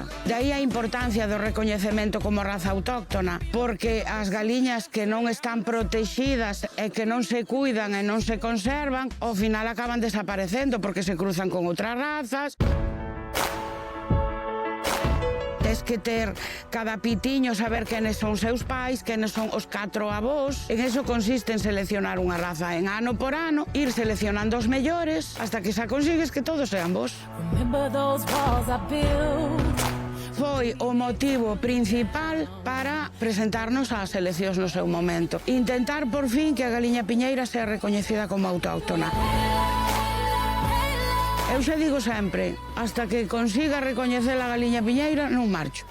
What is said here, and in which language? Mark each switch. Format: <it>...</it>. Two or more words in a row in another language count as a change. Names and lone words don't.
<gl>De aí a importancia do recoñecemento como raza autóctona, porque as galiñas que non están protexidas e que non se cuidan e non se conservan, ao final acaban desaparecendo porque se cruzan con outras razas. Tes que ter cada pitiño, saber quenes son seus pais, quenes son os 4 avós. En eso consiste en seleccionar unha raza en ano por ano, ir seleccionando os mellores, hasta que xa consigues que todos sean vos.</gl> <en>Remember those walls I built.</en> <gl>Foi o motivo principal para presentarnos ás eleccións no seu momento. Intentar, por fin, que a galiña piñeira sea recoñecida como autóctona. Eu xa digo sempre, hasta que consiga recoñecer a galiña piñeira, non marcho.</gl>